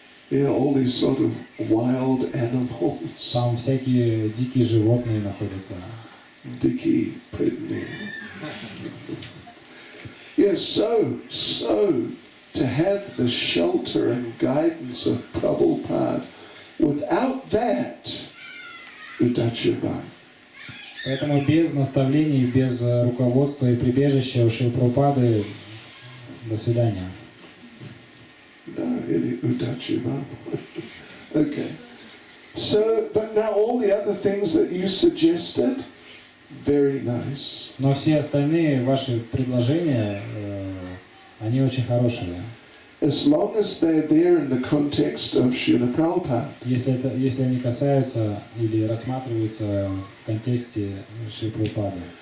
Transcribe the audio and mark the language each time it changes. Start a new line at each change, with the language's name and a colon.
English: Yeah, all these sort of wild animals.
Russian: Там всякие дикие животные находятся. Diki Pridney.
English: Yes, so to have the shelter and guidance of Prabhupada, without that, Udachava.
Russian: Поэтому без наставлений, без руководства и прибежища у Шрилы Прабхупады до свидания.
English: No, really, Udachava. Okay. So, but now all the other things that you suggested, very nice.
Russian: Но все остальные ваши предложения, они очень хорошие.
English: As long as they're there in the context of Srila Prabhupada.
Russian: Если они касаются или рассматриваются в контексте Шрилы Прабхупады.